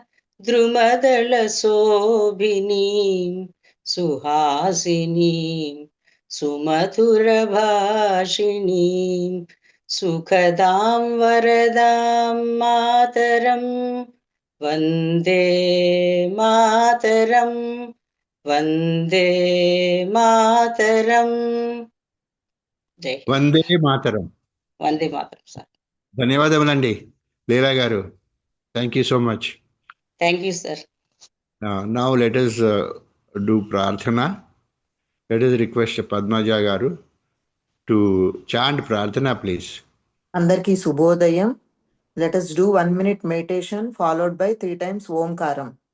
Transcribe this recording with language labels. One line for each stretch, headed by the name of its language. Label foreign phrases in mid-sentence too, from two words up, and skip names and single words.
Sanskrit: द्रुमदलशोभिनीं सुहासिनीं सुमधुरभाषिणीं सुखदां वरदां मातरं वन्दे मातरं वन्दे मातरं जय Vande Mataram. वन्दे मातरं సార్.
Telugu: ధన్యవాదములండి లీలా గారు.
English: thank you so much. thank you sir. Now let us do Prarthana. Let us request Padmaja garu to chant Prarthana, please.
Telugu: అందరికీ శుభోదయం.
English: Let us do 1 minute meditation followed by 3 times Omkaram.